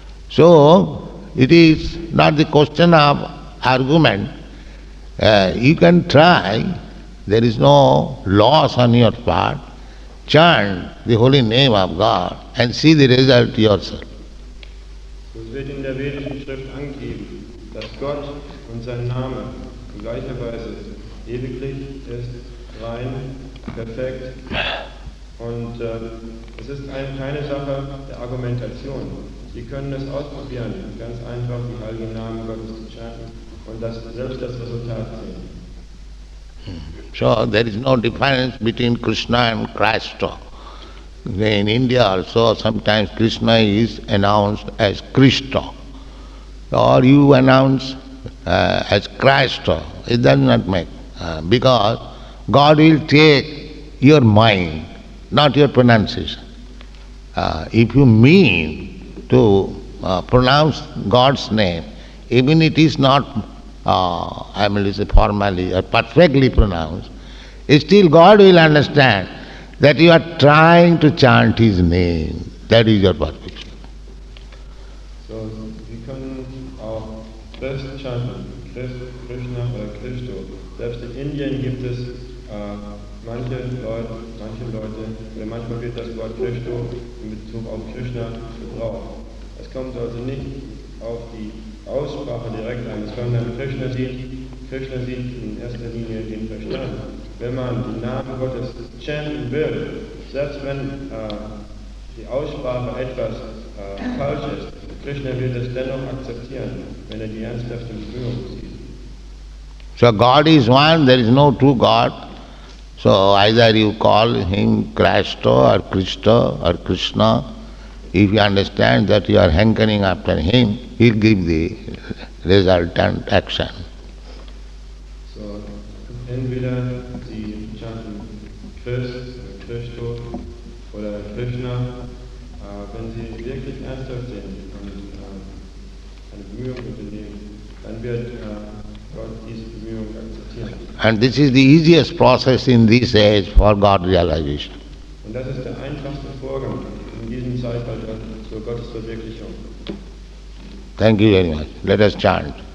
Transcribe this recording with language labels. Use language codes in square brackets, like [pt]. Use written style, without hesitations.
[en] So, it is not the question of argument. You can try, there is no loss on your part. Chant the holy name of God and see the result yourself. [de] Es wird in der vedischen Schrift angegeben, dass Gott und sein Name in gleicher Weise ewiglich ist, rein, perfekt. Und es ist keine Sache der Argumentation. Sie können es ausprobieren, ganz einfach die heiligen Namen Gottes zu chanten und selbst das Resultat sehen. [en] So there is no difference between Krishna and Krishna. In India also sometimes Krishna is announced as Krishna, or you announce as Krishna. It does not make, because God will take your mind, not your pronunciation. If you mean to pronounce God's name, even it is not formally or perfectly pronounced, still God will understand that you are trying to chant His name. That is your perfection. [de] So, wir können auch Christ chanten, Krishna oder Christo. Selbst in Indien gibt es manche Leute, oder manchmal wird das Wort Christo in Bezug auf Krishna gebraucht. Es kommt also nicht auf die Aussprache direkt an, sondern Krishna sieht in erster Linie den Verstand. Wenn man den Namen Gottes chanten will, selbst wenn die Aussprache etwas falsch ist, Krishna wird es dennoch akzeptieren, wenn die ernsthafte Bemühung sieht. [en] So God is one, there is no two God. So either you call Him Krishna or Krishna. If you understand that you are hankering after Him, He will give the resultant action. [de] So, entweder Sie chanten Christo oder Krishna, wenn Sie ernsthaft sind und eine Bemühung unternehmen, dann wird Gott diese Bemühung akzeptieren. [en] And this is the easiest process in this age for God realization. [de] Und das ist der einfachste Vorgang in diesem Zeitalter zur Gottesverwirklichung. [en] Thank you very much. Let us chant.